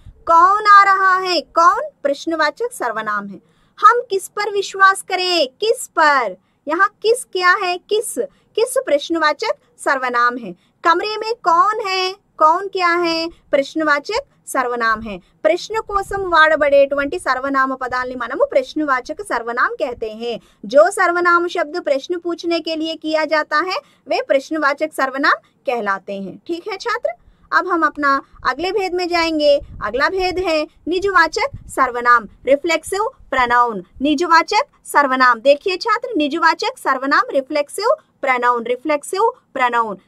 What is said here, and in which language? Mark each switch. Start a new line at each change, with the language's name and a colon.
Hindi: कौन आ रहा है, कौन प्रश्नवाचक सर्वनाम है। हम किस पर विश्वास करें, किस पर, यहाँ किस क्या है, किस किस प्रश्नवाचक सर्वनाम है। कमरे में कौन है, कौन क्या है, प्रश्नवाचक सर्वनाम है।
Telugu: ప్రశ్న కోసం వాడబడేటువంటి సర్వనామ పదాలని మనము ప్రశ్నవాచక
Hindi: सर्वनाम कहते हैं। जो सर्वनाम शब्द प्रश्न पूछने के लिए किया जाता है वे प्रश्नवाचक सर्वनाम कहलाते हैं। ठीक है छात्र, अब हम अपना अगले भेद में जाएंगे। अगला भेद है निजवाचक सर्वनाम, रिफ्लेक्सिव प्रोनाउन। निजवाचक सर्वनाम, देखिए छात्र, निजवाचक सर्वनाम रिफ्लेक्सिव प्रोनाउन, रिफ्लेक्सिव प्रोनाउन।